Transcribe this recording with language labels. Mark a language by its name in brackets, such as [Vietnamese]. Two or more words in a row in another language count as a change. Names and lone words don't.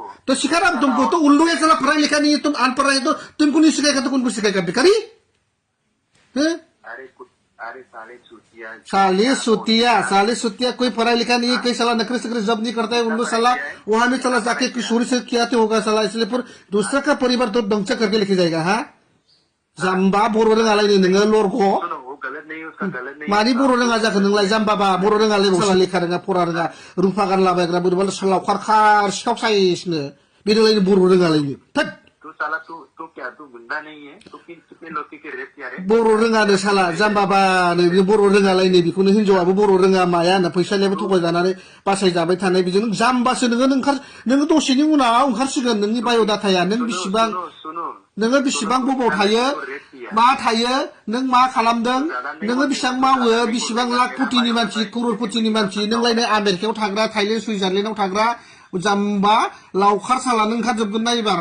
[Hindi] तो सिखा रहा हूँ तुमको, तो उल्लू है साला, पढ़ा लिखा नहीं है, तुम अनपढ़ है, तो तुमको नहीं सिखाएगा तो कौन सिखाएगा? भिखारी अरे साले सुतिया कोई पढ़ा लिखा नहीं है, कई साला नखरे सकरे जब नहीं करता है उल्लू साला, वहां में चला जाके किशोरी से किया तो होगा साला, इसलिए फिर दूसरा का परिवार तो दंचा करके लेके जाएगा। हाँ, [Bodo] जाम्बा बर' रोङालाय नोङो लरग', मानि बर' रोङा जाखो नोंलाय जाम्बाबा? बर' रोङालाय साला, लेखा रोङा फरा रोङा, रुफा गानलाबायग्रा बोरैबा लावखार खार सिखाव साइसनो, बेनोलायनो बर' रोङालायनो। थोद [Hindi] तू साला, तू क्या, तू गुंडा नहीं है? तू कितने लोग के रेप किया रे? [Bodo] बर' रोङानो साला, जाम्बाबानो बर' रोङालायनो, बेखौनो हिनजावाबो बर' रोङा माया होनो, फैसानियाबो थगायजानानै बासायजाबाय थानाय, बेजों जाम्बासो नोङो दसेनि उनाव ओंखारसिगोन नोंनि बाय'डाटाया, नों बेसेबां बबाव थायो, मा थायो, नों मा खालामदों, नोङो बेसेबां मावो, बेसेबां लाख कोटिनि मानसि, करोड़पतिनि मानसि, नोंलायनो आमेरिकायाव थाग्रा, थाइलेण्ड सुइजारलेण्डआव थाग्रा जाम्बा लावखार साला, नों ओंखारजोबगोन ना एबार?